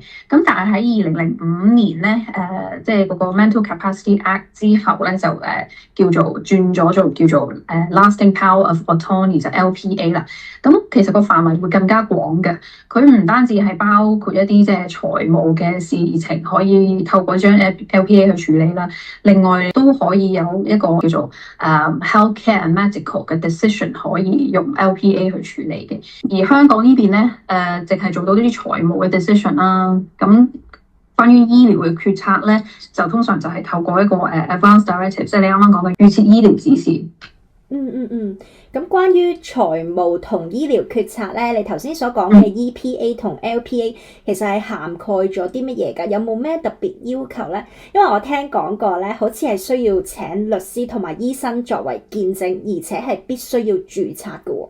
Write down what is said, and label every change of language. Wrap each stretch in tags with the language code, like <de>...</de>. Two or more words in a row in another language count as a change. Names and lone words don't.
<yue>咁但係喺2005年咧即係嗰個 Mental Capacity Act 之後咧就叫做轉咗做叫做</yue> <en>Lasting Power of Attorney</en> <yue>就 LPA 啦。咁其實個範圍會更加廣嘅，佢唔單止係包括一啲即係財務嘅事情可以透過張 LPA 去處理啦，另外都可以有一個叫做</yue> <en>healthcare and medical</en> <yue>嘅 decision 可以用 LPA 去處理嘅。而香港呢邊咧淨係做到呢啲財務嘅 decision 啦。咁關於醫療嘅決策咧，就通常就係透過一個</yue> <en>advance directive，</en> <yue>即係你啱啱講嘅預設醫療指示。咁關於財務同醫療決策咧，你頭先所講嘅 EPA 同 LPA 其實係涵蓋咗啲乜嘢㗎？有冇咩特別要求咧？因為我聽講過咧，好似係需要請律師同埋醫生作為見證，而且係必須要註冊嘅喎。</yue>